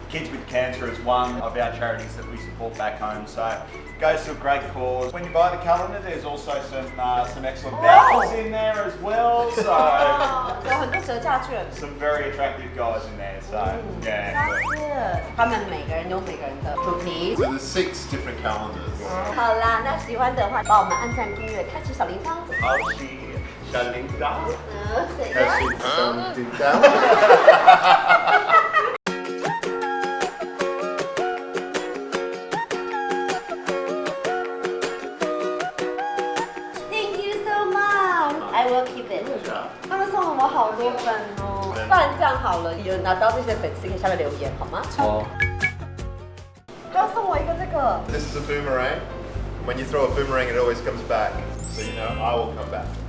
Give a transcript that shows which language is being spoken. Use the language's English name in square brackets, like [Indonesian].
[English] Kids with Cancer is one of our charities that we support back home, so it goes to a great cause. When you buy the calendar, there's also some excellent vouchers in there as well, so [Chinese] 有很多折价券。 [English] some very attractive guys in there, so yeah. [Chinese] 他们每个人有每个人的主题。 [English] So there's 6 different calendars. [Chinese] 好啦，那喜欢的话，帮我们按赞、订阅、开启小铃铛。 [English] Archie Shalinda. [Chinese] 谁呀？ [English] Thank you so much. I will keep it. [Chinese] 他们送了我好多本哦。不然这样好了，有拿到这些粉丝可以下面留言好吗？哦，要送我一个这个。 [English] This is a boomerang. When you throw a boomerang, it always comes back. So you know I will come back.